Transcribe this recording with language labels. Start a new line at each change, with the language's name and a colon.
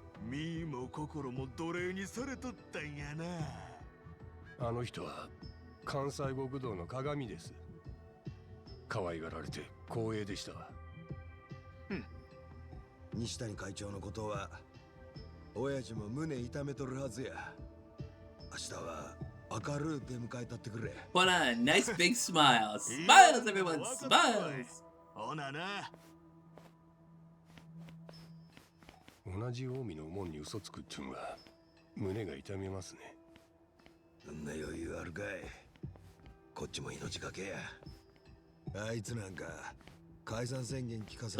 Japanese: 身も心も奴隷にされとったんやな。あの人は関西国道の鏡です。可愛がられて光栄でした。西谷会長のことは親父も胸痛めとるはずや。明日は明るい出迎えたってくれ。
English: What a nice big smile. Smiles, everyone, smiles.
Japanese: ほなな。同じ近江の門に嘘つくっちゅうんは胸が痛みますね。そんな余裕あるかい。こっちも命がけや。あいつなんか解散宣言聞かさ